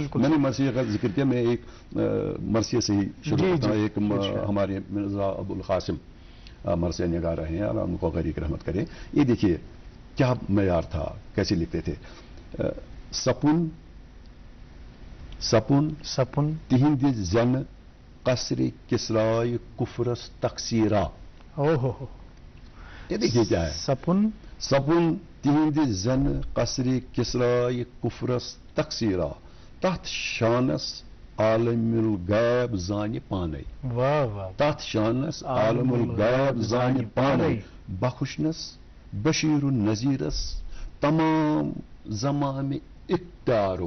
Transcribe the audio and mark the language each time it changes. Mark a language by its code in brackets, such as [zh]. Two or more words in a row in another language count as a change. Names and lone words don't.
[ur] میں نے مرثیہ کا ذکر کیا, میں ایک مرثیہ سے ہی شروع کرتا ہوں. ایک ہمارے مرزا ابو القاسم مرثیہ نگار ہیں, اللہ ان کو غریق رحمت کرے. یہ دیکھیے کیا معیار تھا, کیسے لکھتے تھے. [ks] سپن تہند زن قصر کسرائے کفرس تقصیرہ. [ur] یہ دیکھیے کیا ہے. [ks] سپن تہند زن قصر کسرائے کفرس تقصیرہ تحت شانس عالم الغیب زان پانے. تحت شانس عالم الغیب زان پانے بخشنس بشیر النذیرس تمام زمام اختیارو.